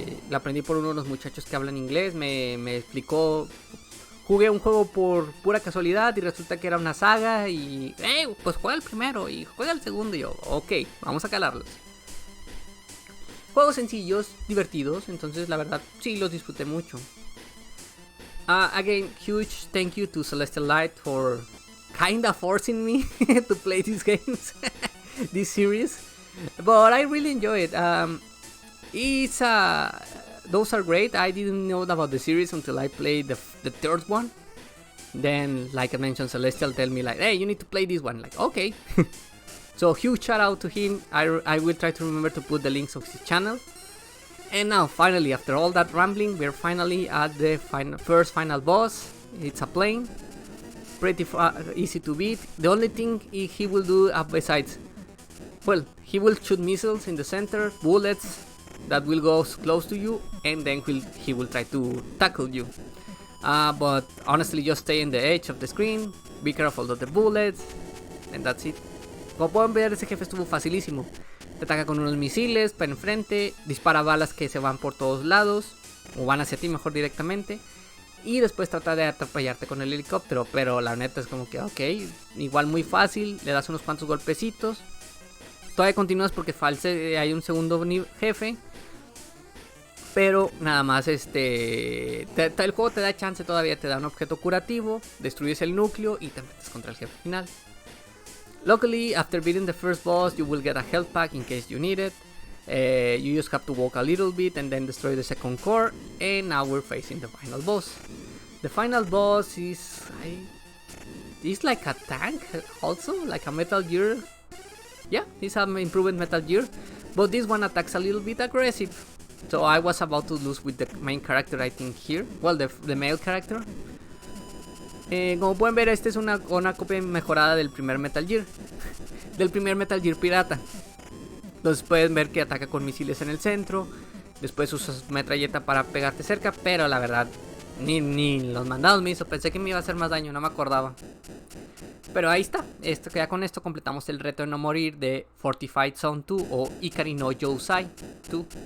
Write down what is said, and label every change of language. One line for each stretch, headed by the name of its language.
Spanish: La aprendí por uno de los muchachos que hablan inglés. Me explicó jugué un juego por pura casualidad y resulta que era una saga y... pues juega el primero y juega el segundo y yo, ok, vamos a calarlos. Juegos sencillos, divertidos, entonces la verdad sí los disfruté mucho.
English: Again, huge thank you to Celestial Light for kinda forcing me to play these games, this series. But I really enjoy it. Those are great. I didn't know about the series until I played the third one. Then, like I mentioned, Celestial tell me like, hey, you need to play this one. Like, okay. So huge shout out to him. I will try to remember to put the links of his channel. And now, finally, after all that rambling, we're finally at the first final boss. It's a plane. Pretty easy to beat. The only thing he will do besides... Well, he will shoot missiles in the center, bullets that will go close to you, and then he will try to tackle you. But honestly, just stay in the edge of the screen, be careful of the bullets, and that's it.
Spanish: Como pueden ver, ese jefe estuvo facilísimo. Te ataca con unos misiles para enfrente, dispara balas que se van por todos lados, o van hacia ti mejor directamente, y después trata de atropellarte con el helicóptero, pero la neta es como que ok, igual muy fácil, le das unos cuantos golpecitos. Todavía continúas porque hay un segundo jefe. Pero nada más el juego te da chance todavía, te da un objeto curativo, destruyes el núcleo y te metes contra el jefe final.
English: Luckily, after beating the first boss, you will get a health pack in case you need it. You just have to walk a little bit and then destroy the second core. And now we're facing the final boss. The final boss is like a tank also, like a Metal Gear. Yeah, he's an improved Metal Gear, but this one attacks a little bit aggressive. So I was about to lose with the main character, I think here. Well, the male character.
Spanish: Como pueden ver, esta es una copia mejorada del primer Metal Gear. Del primer Metal Gear pirata. Entonces pueden ver que ataca con misiles en el centro. Después usas metralleta para pegarte cerca. Pero la verdad, ni los mandados me hizo. Pensé que me iba a hacer más daño, no me acordaba. Pero ahí está, ya con esto completamos el reto de no morir de Fortified Zone 2 o Ikari no yousai 2.